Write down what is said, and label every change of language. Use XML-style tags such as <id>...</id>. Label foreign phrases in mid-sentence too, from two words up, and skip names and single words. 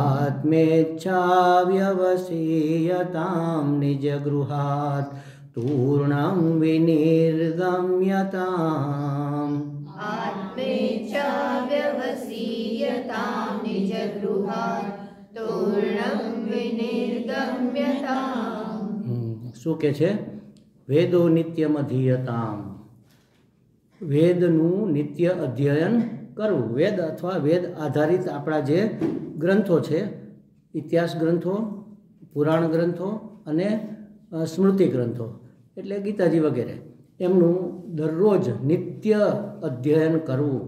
<sa>आत्मेच्छाव्यवसीयतां निजगृहात् तूर्णं विनिर्गम्यताम्. आत्मेच्छाव्यवसीयतां निजगृहात् तूर्णं विनिर्गम्यताम्.</sa> <gu>શું કે છે?</gu> <sa>वेदो नित्यमधीयताम.</sa> <gu>વેદનું નિત્ય અધ્યયન કરવું. વેદ અથવા વેદ આધારિત આપણા જે ગ્રંથો છે, ઇતિહાસ ગ્રંથો, પુરાણ ગ્રંથો અને સ્મૃતિ ગ્રંથો એટલે ગીતાજી વગેરે, એમનું દરરોજ નિત્ય અધ્યયન કરવું.</gu>